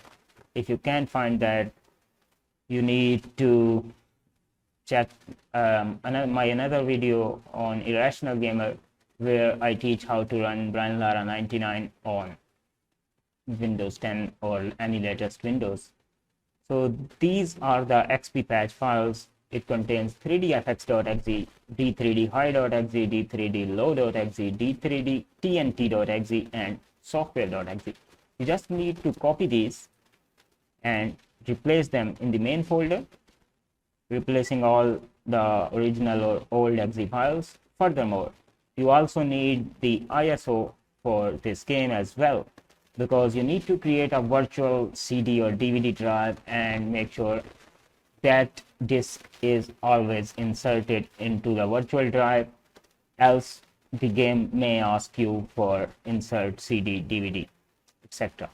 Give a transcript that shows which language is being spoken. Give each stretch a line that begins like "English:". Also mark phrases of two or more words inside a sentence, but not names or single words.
English: If you can't find that, you need to check another video on Irrational Gamer, where I teach how to run Brian Lara 99 on Windows 10 or any latest Windows. So these are the XP patch files. It contains 3dfx.exe, d3dhigh.exe, d3dlow.exe, d3dtnt.exe, and software.exe. You just need to copy these and replace them in the main folder, replacing all the original or old exe files. Furthermore, you also need the ISO for this game as well, because you need to create a virtual CD or DVD drive and make sure that disk is always inserted into the virtual drive, else the game may ask you for insert CD, DVD, etc.